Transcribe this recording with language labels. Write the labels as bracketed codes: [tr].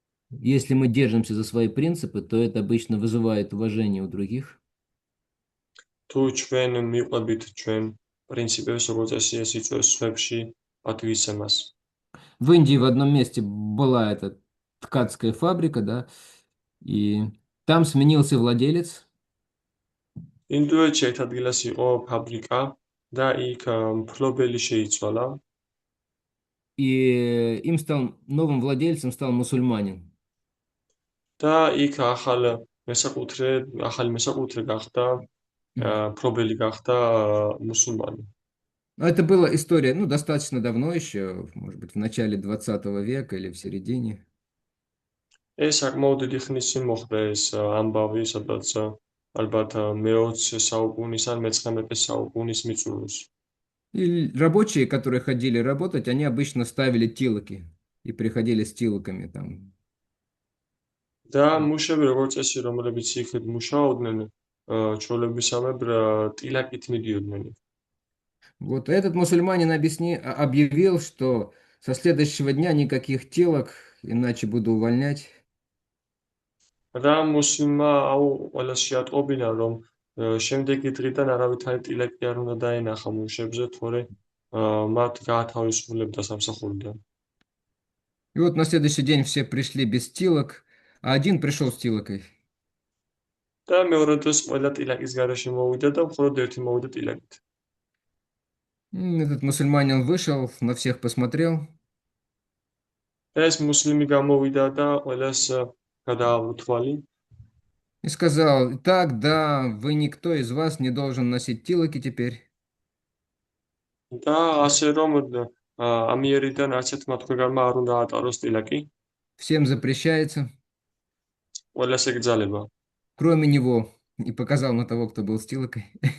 [ru] если мы держимся за свои принципы, то это обычно вызывает уважение у других. [ka] თუ ჩვენ მიყვებით ჩვენ პრინციპებს, როგორც წესი ეს იწვევს სხვებში პატივისცემას. [ru] В Индии в одном месте была эта ткацкая фабрика, да, и там сменился владелец, [ka] ინდოეთში ერთ ადგილას იყო ფაბრიკა და იქ მფლობელი შეიცვალა [ru] и им стал новым владельцем стал мусульманин. [ka] და იქ ახალი მესაკუთრე გახდა მფლობელი გახდა მუსულმანი. [ru] Но это была история, ну, достаточно давно еще, может быть, в начале 20 века или в середине. [ka] ეს საკმაოდ დიდი ხნის წინ მოხდა ეს ამბავი, სადაც ალბათ მე-20 საუკუნის ან მე-19 საუკუნის მიწურულს. [ru] И рабочие, которые ходили работать, они обычно ставили тилоки и приходили с тилоками там. [ka] და მუშები როგორც წესი, რომლებიც იქ მუშაობდნენ, ჩვეულებისამებრ ტილაკით მიდიოდნენ. [ru] Вот этот мусульманин объявил, что со следующего дня никаких телок, иначе буду увольнять. [ka] და მუსლიმმა ყველას შეატყობინა, რომ შემდეგი დღიდან არავითარი ტილაკი არ უნდა დაენახა მუშებზე, თორე მათ გაათავისუფლებდა სამსახურიდან. [ru] И вот на следующий день все пришли без тилок, а один пришел с тилокой. [ka] და მეორე დღეს ყველა ტილაკის გარეშე მოვიდა და მხოლოდ ერთი მოვიდა ტილაკით. [ru] Этот мусульманин вышел, на всех посмотрел [ka] ეს მუსლიმი გამოვიდა და ყველას გადააყო თვალი [ru] и сказал: так, да, вы никто из вас не должен носить тилоки теперь. [ka] და ასე რომ ამიერიდან არც ერთმა თქვენგანმა არ უნდა ატაროს ტილაკი, [ru] Всем запрещается, [ka] ყველას ეკრძალება. [ru] кроме него. И показал на того, кто был с тилокой.